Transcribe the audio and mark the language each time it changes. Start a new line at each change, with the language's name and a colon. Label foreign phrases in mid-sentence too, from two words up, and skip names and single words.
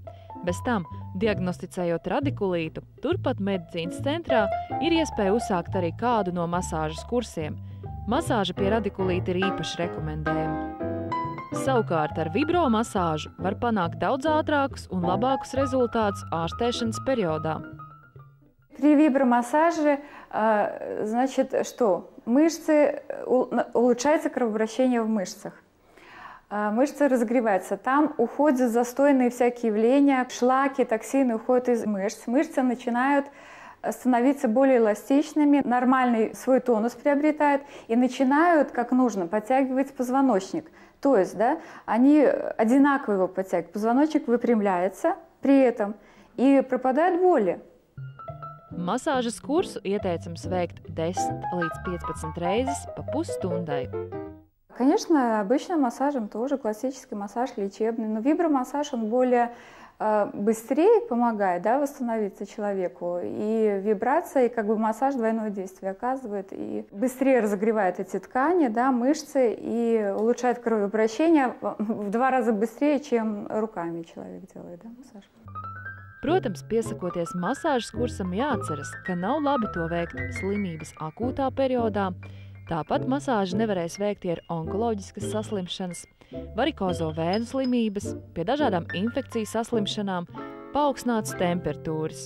Latvian: Bez tam, diagnosticējot radikulītu, turpat medicīnas centrā ir iespēja uzsākt arī kādu no masāžas kursiem. Masāža pie radikulīta ir īpaši rekomendējama. Savukārt ar vibromasāžu var panākt daudz ātrākus un labākus результатus ārstēšanas периоdā.
Russian: При вибромассаже, значит, что? Улучшается кровообращение в мышцах. Мышцы разогреваются. Там уходят застойные всякие явления, шлаки, токсины уходят из мышц. Мышцы начинают становиться более эластичными, нормальный свой тонус приобретают и начинают, как нужно, подтягивать позвоночник. То есть, да, они одинаково его подтягивают. Позвоночник выпрямляется при этом и пропадают боли.
Latvian: Masāžas kursu ieteicams veikt 10 līdz 15 reizes pa pusstundai.
Russian: Конечно, обычным массажем тоже классический массаж лечебный, но вибромассаж, он более быстрее помогает, да, восстановиться человеку. И вибрация, и как бы массаж двойное действие оказывает, и быстрее разогревает эти ткани, да, мышцы, и улучшает кровообращение в 2 раза быстрее, чем руками человек делает, да, массаж.
Latvian: Protams, piesakoties masāžas kursam jāatceras, ka nav labi to veikt slimības akūtā periodā. Tāpat masāžu nevarēs veikt ar onkoloģiskas saslimšanas, varikozo vēnu slimības, pie dažādām infekciju saslimšanām, paaugstinātas temperatūras.